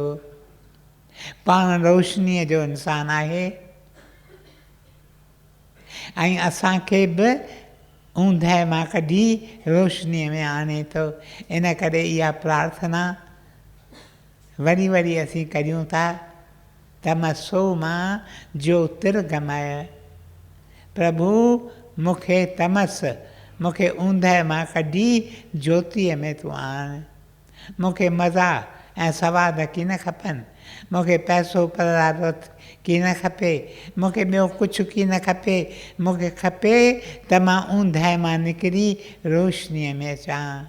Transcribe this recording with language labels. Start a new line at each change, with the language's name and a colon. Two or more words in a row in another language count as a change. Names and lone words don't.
Sindhi: पाण रोशनीअ जो इंसानु आहे ऐं असांखे बि ऊंदहि मां कढी रोशनीअ में आणे थो। इन करे इहा प्रार्थना वरी वरी असीं करियूं था,
Sanskrit: तमसो मां ज्योतिर्गमय।
Sindhi: प्रभु मूंखे तमस, मूंखे ऊंदहि मां कढी ज्योतिअ में तूं आण। मूंखे मज़ा ऐं सवाद की न खपनि, मूंखे पैसो पदारत की न खपे, मूंखे ॿियो कुझु की न खपे। मूंखे खपे त मां ऊंदहि मां निकिरी रोशनीअ में अचां।